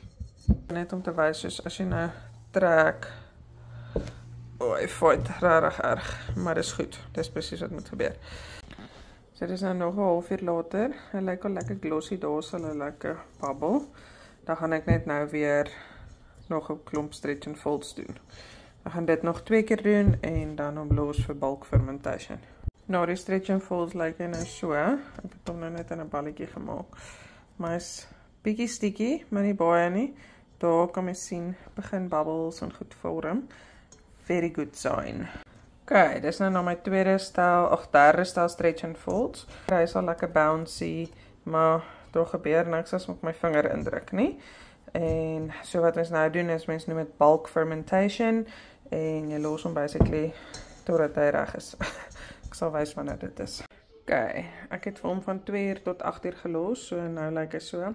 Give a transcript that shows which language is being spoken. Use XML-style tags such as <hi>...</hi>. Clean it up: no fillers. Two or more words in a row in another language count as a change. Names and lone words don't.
<af>Net om te wys, soos as jy nou trek, hy fight regtig erg, maar dis goed. Dis presies wat moet gebeur. So dit is nou nog 'n halfuur later. Hy lyk al lekker glossy, daar sal hy lekker bubble. Dan gaan ek net nou weer nog 'n klomp</af> <en>stretch and folds</en> <af>doen. Ek gaan dit nog 2 keer doen en dan hom los vir</af> <en>bulk fermentation.</en> <af>Nou die</af> <en>stretch and folds</en> <af>lyk nou so. Ek het hom nou net in 'n balletjie gemaak. Maar is bietjie sticky, maar nie baie nie. Daar kan jy sien begin bubbles en goed vorm.</af> <en>Very good sign.</en> <af>Okay, dis nou my derde stel</af> <en>stretch and folds.</en> <af>Hy is al lekker bouncy, maar daar gebeur niks as ek my vinger indruk nie. En so wat ons nou doen is, mens noem dit</af> <en>bulk fermentation</en> <af>en jy los hom basically totdat hy reg is. Ek sal wys wanneer dit is. Okay, ek het vir hom van 2 uur tot 8 uur gelos, so nou lyk hy so.</af>